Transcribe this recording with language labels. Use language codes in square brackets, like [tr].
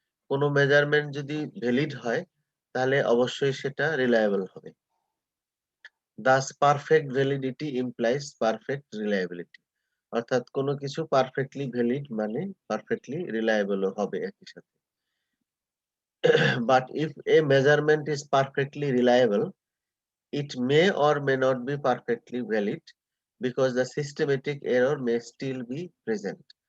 [bn] কোনো মেজারমেন্ট যদি ভ্যালিড হয় তাহলে অবশ্যই সেটা রিলায়েবল হবে। [en] Thus perfect validity implies perfect reliability. [bn] অর্থাৎ কোনো কিছু পারফেক্টলি ভ্যালিড মানে পারফেক্টলি রিলায়েবলও হবে একই সাথে। [en] But if a measurement is perfectly reliable, it may or may not be perfectly valid because the systematic error may still be present.